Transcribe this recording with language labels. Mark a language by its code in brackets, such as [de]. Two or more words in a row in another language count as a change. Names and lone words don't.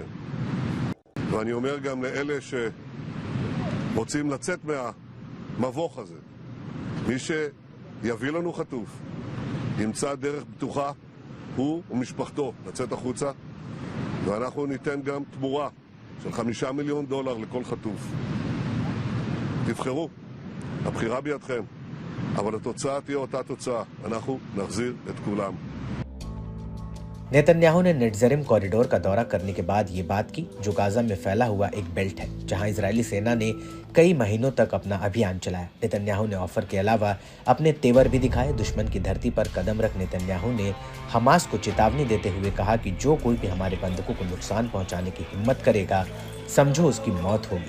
[he] ואני אומר גם לאלה שרוצים לצאת מהמבוך הזה, מי שיביא לנו חטוף, ימצא דרך בטוחה, הוא ומשפחתו, לצאת החוצה, ואנחנו ניתן גם תמורה של $5 מיליון לכל חטוף. תבחרו, הבחירה בידכם, אבל התוצאה תהיה אותה תוצאה, אנחנו נחזיר את כולם. [hi] नेतन्याहू ने नेटजरिम कॉरिडोर का दौरा करने के बाद ये बात की, जो गाजा में फैला हुआ एक बेल्ट है, जहां इजरायली सेना ने कई महीनों तक अपना अभियान चलाया। नेतन्याहू ने ऑफर के अलावा अपने तेवर भी दिखाए। दुश्मन की धरती पर कदम रख नेतन्याहू ने हमास को चेतावनी देते हुए कहा कि जो कोई भी हमारे बंधकों को नुकसान पहुंचाने की हिम्मत करेगा, समझो उसकी मौत होगी।